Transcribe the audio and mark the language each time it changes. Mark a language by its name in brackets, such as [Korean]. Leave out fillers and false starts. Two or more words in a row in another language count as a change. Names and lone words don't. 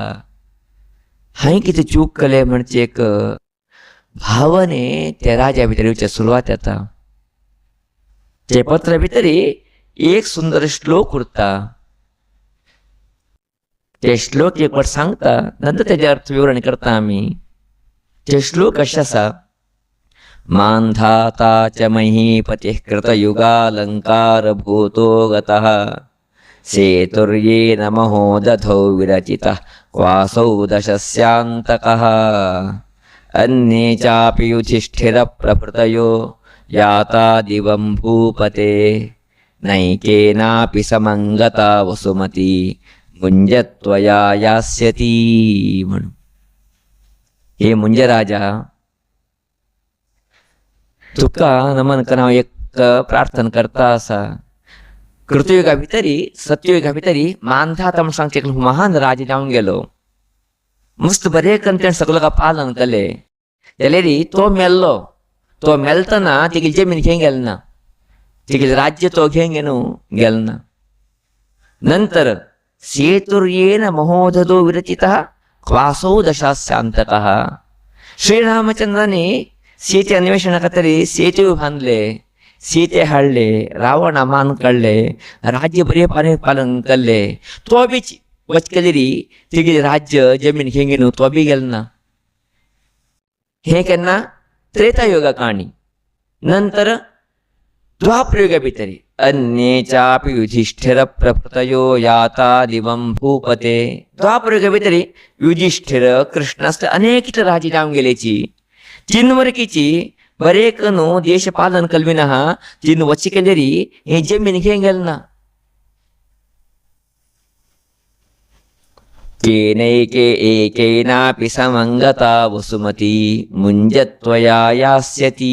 [Konkani] हांवें कितें चूक केलें म्हणचे एक भावने त्या राजा भितर येवचे सुरवात जाता. ते पत्रा भितर एक सुंदर श्लोक उरता. ते श्लोक एक फावट सांगता नंतर तेजे अर्थ विवरण करता आमी. ते श्लोक अशें आसा [Sanskrit] मांधाता च महीपतिः कृतयुगालंकार भूतो गतः सेतुर्येन महोदधौ विरचितः क्वासौ दशस्यांतकः अन्ये चापि युधिष्ठिर प्रभृतयो याता दिवं भूपते नैकेनापि समंगता वसुमती मुंजत्वया यास्यती म्हणून. [Konkani] हे मुंज राजा तुका नमन करून हांव एक प्रार्थना करता आसा. कृतयुगा भितरी सत्ययुगा भितरी मांधाता म्हूण सांगता एक महान राजा जावन गेलो. मस्त बरें करून तेणें सगळ्यां पालन केलें. जाल्यार तो मेल्लो. तो मेलतना तेगेली जमीन घेवन गेलो ना. तेगेलें राज्य तो घेवन गेलो ना. [Sanskrit] नंतर सेतुर्येन महोदधो विरचितः क्वासौ दशास्यांतकः. [Konkani] श्रीरामचंद्राने सीते अन्वेषणा खातीर सेतू बांदले. सीते हाडले. रावणा मान काडले. राज्य बरें पालन केल्ले. तो बी वच केलेरी तेगे राज्य जमीन घेवन गेलो तो बी गेलो ना. हे केन्ना त्रेतायुगा काणी. नंतर द्वापरयुगा भितर [Sanskrit] अन्ये चापि युधिष्ठिर प्रभृतयो याता दिवं भूपते. [Konkani] द्वापरयुगा भितर युधिष्ठिर कृष्ण असले अनेक राजे जावन गेलेची. तीन वरकीची बरेक न्हू देश पालन कल्विना तीन वच केलेरी हे जमीन घेवन गेलो ना. [Sanskrit] केनैके एकेनापि समंगता वसुमती मुंजत्वया यास्यती.